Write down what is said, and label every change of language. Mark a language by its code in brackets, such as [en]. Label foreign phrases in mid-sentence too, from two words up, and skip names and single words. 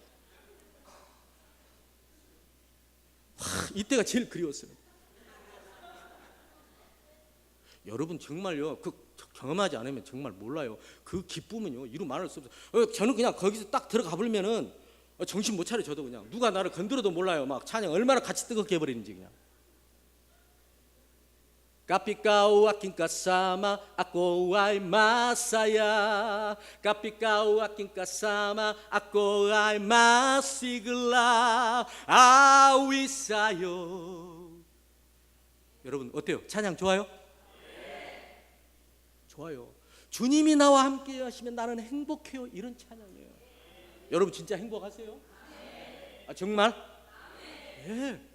[ko] 이때가 제일 그리웠어요. 여러분 정말요, 그 경험하지 않으면 정말 몰라요. 그 기쁨은요, 이루 말할 수 없어요. 저는 그냥 거기서 딱 들어가 버리면은 정신 못 차려. 저도 그냥 누가 나를 건드려도 몰라요. 막 찬양 얼마나 같이 뜨겁게 해버리는지. [tl] 그냥 Kapikau aking kasama, ako ay masaya. Kapikau aking kasama, ako ay masigla. [ko] 아위 사요. 여러분 어때요? 찬양 좋아요? 네. 좋아요. 주님이 나와 함께 하시면 나는 행복해요. 이런 찬양이에요. 여러분 진짜 행복하세요? 아, 정말? 예.